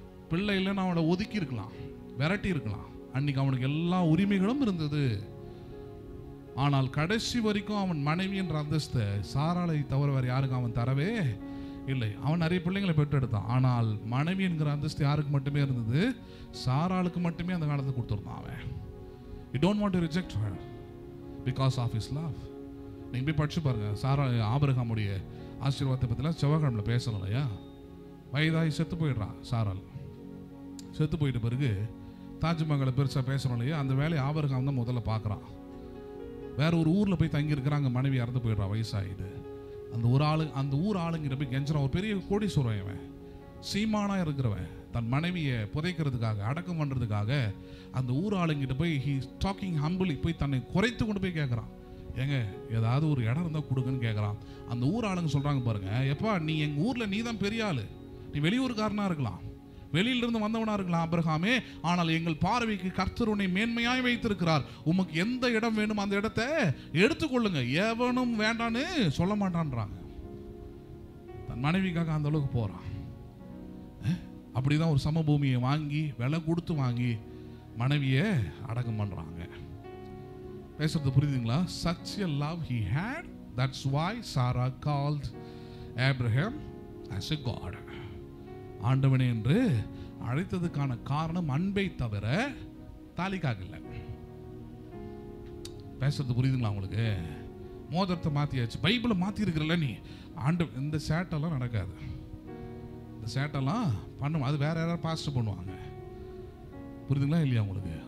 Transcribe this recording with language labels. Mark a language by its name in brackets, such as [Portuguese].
[Tamil] பிள்ளை இல்லைன்னு அவனை ஒதுக்கி இருக்கலாம், விரட்டி இருக்கலாம். அன்னைக்கு அவனுக்கு எல்லா உரிமைகளும் இருந்தது. ஆனால் கடைசி வரைக்கும் அவன் மனைவி என்ற அந்தஸ்தை சாராளை தவிர வேறு யாருக்கும் அவன் தரவே இல்லை. அவன் நிறைய பிள்ளைங்களை பெற்றெடுத்தான். ஆனால் மனைவி என்கிற அந்தஸ்து யாருக்கு மட்டுமே இருந்தது? சாராளுக்கு மட்டுமே அந்த காலத்தை கொடுத்துருந்தான் அவன். [English] You don't want to reject her because of his love. [Tamil] நீங்கள் போய் படிச்சு பாருங்க. ஆபிரகாமுடைய ஆசீர்வாதத்தை பற்றிலாம் செவ்வாய்க்கிழமையில் பேசணும் இல்லையா? வயதாகி செத்து போயிடுறான் சாராள். செத்து போயிட்ட பிறகு தாஜ்மஹாலை பெருசாக பேசணும் இல்லையா? அந்த வேலையை ஆபிரகாம் தான் முதல்ல பார்க்குறான். வேற ஒரு ஊரில் போய் தங்கியிருக்கிறாங்க, மனைவி இறந்து போயிடுறான் வயசாகிது. அந்த ஊர் ஆளுங்கிட்ட போய் கெஞ்சுறான். ஒரு பெரிய கோடீஸ்வரன் இவன், சீமானா இருக்கிறவன், தன் மனைவியை புதைக்கிறதுக்காக அடக்கம் பண்ணுறதுக்காக அந்த ஊர் ஆளுங்கிட்ட போய் [English] he talking humbly, [Tamil] போய் தன்னை குறைத்து கொண்டு போய் கேட்குறான், ஏங்க ஏதாவது ஒரு இடம் இருந்தால் கொடுங்கன்னு கேட்குறான். அந்த ஊர் ஆளுங்க சொல்கிறாங்க பாருங்க, எப்பா நீ எங்கள் ஊரில் நீ தான் பெரிய ஆள், நீ வெளியூருக்காரனாக இருக்கலாம், வெளியிலிருந்து வந்தவனா இருக்கலாம் ஆபிரகாமே, ஆனால் எங்கள் பார்வைக்கு கர்த்தர் உன்னை மேன்மையாய் வைத்திருக்கிறார், உமக்கு எந்த இடம் வேணும் அந்த இடத்தை எடுத்துக்கொள்ளுங்க, எவனும் வேண்டான்னு சொல்ல மாட்டான்றாங்க. தன் மனைவிக்காக அந்த அளவுக்கு போறான். அப்படிதான் ஒரு சமபூமியை வாங்கி விலை கொடுத்து வாங்கி மனைவியை அடக்கம் பண்றாங்க. பேசுறது புரியுதுங்களா? [English] Such a love he had, that's why Sarah called Abraham as a god. [Tamil] ஆண்டவனே என்று அழைத்ததுக்கான காரணம் அன்பை தவிர தாலிக்காக இல்லை. பேசுறது புரியுதுங்களா உங்களுக்கு? மோதிரத்தை மாத்தியாச்சு, பைபிளை மாத்தி இருக்கிறல்ல நீ, இந்த சேட்டெல்லாம் நடக்காது. இந்த சேட்டெல்லாம் பண்ணும், அது வேற யாராவது பாஸ்டர் பண்ணுவாங்க. புரியுதுங்களா இல்லையா உங்களுக்கு?